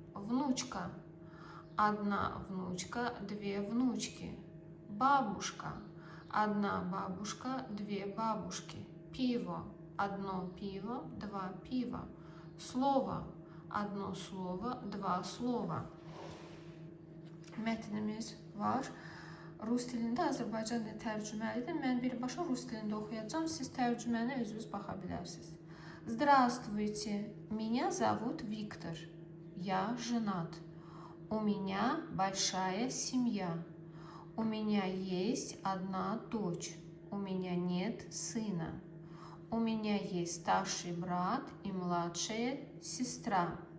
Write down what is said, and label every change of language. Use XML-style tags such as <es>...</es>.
<ru>Внучка, одна внучка, две внучки. Бабушка, Одна бабушка, две бабушки. Пиво. Одно пиво, два пива. Слово. Одно слово, два slova.</ru> <az>Mətnimiz var. Rus dilində, Azərbaycan dilində tərcüməlidir. Mən birbaşa rus dilində oxuyacağam. Siz tərcüməni özünüz baxa bilərsiniz.</az> <ru>Здравствуйте, меня зовут Виктор. Я женат. У меня большая семья. У меня есть одна дочь. У меня нет сына. У меня есть старший брат и младшая сестра.</ru>